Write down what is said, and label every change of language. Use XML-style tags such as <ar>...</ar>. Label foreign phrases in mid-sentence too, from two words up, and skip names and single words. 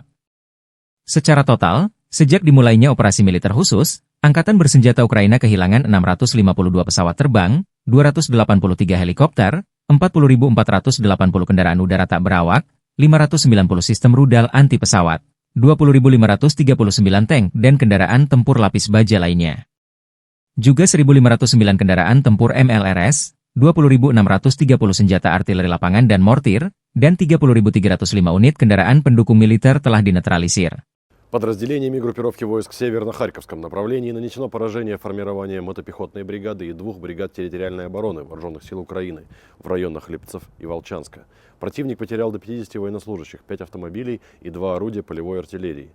<id>Secara total, sejak dimulainya operasi militer khusus, Angkatan Bersenjata Ukraina kehilangan 652 pesawat terbang, 283 helikopter, 40.480 kendaraan udara tak berawak, 590 sistem rudal anti-pesawat, 20.539 tank dan kendaraan tempur lapis baja lainnya. Juga 1.509 kendaraan tempur MLRS, 20.630 senjata artileri lapangan dan mortir, dan 30.305 unit kendaraan pendukung militer telah dinetralisir.</id> <ru>Подразделениями группировки войск в северно-харьковском направлении нанесено поражение формирования мотопехотной бригады и 2 бригад территориальной обороны Вооруженных сил Украины в районах Липцев и Волчанска. Противник потерял до 50 военнослужащих, 5 автомобилей и 2 орудия полевой артиллерии.</ru>